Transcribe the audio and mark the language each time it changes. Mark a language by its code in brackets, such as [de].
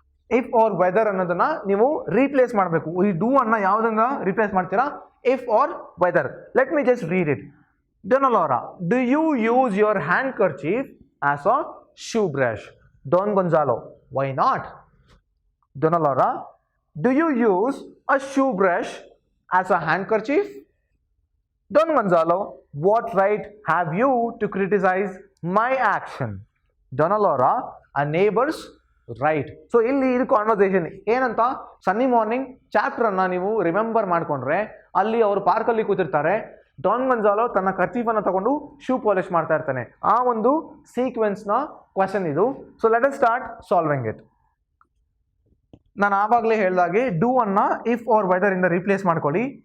[kn] If or whether ಅನ್ನೋದನ್ನ ನೀವು replace ಮಾಡಬೇಕು. ಈ ಡೂ ಅನ್ನ ಯಾವುದನ್ನ ರೀಪ್ಲೇಸ್ ಮಾಡ್ತೀರಾ? If or whether. [en] Let me just read it. Donalora, do you use your handkerchief as a shoe brush? Don Gonzalo, why not? Donalora, do you use a shoe brush as a handkerchief? Don Gonzalo, what right have you to criticize my action? Donalora, a neighbor's right. [kn] So ಇಲ್ಲಿ ಇದು conversation ಏನಂತ, ಸನ್ನಿ morning chapter ಅನ್ನ ನೀವು remember ಮಾಡ್ಕೊಂಡ್ರೆ ಅಲ್ಲಿ ಅವರು ಪಾರ್ಕಲ್ಲಿ ಕೂತಿರ್ತಾರೆ. ಡಾನ್ ಗೊಂಜಾಲೋ ತನ್ನ ಕರ್ಚೀಫನ್ನು ತಗೊಂಡು ಶೂ ಪಾಲಿಶ್ ಮಾಡ್ತಾ ಇರ್ತಾನೆ. ಆ ಒಂದು ಸೀಕ್ವೆನ್ಸ್ನ ಕ್ವಶನ್ ಇದು. [en] So let us start solving it. [kn] ನಾನು ಆವಾಗಲೇ ಹೇಳಿದಾಗೆ ಡೂ ಅನ್ನ ಇಫ್ ಆರ್ ವೆದರ್ ಇಂದ ರೀಪ್ಲೇಸ್ ಮಾಡ್ಕೊಳ್ಳಿ.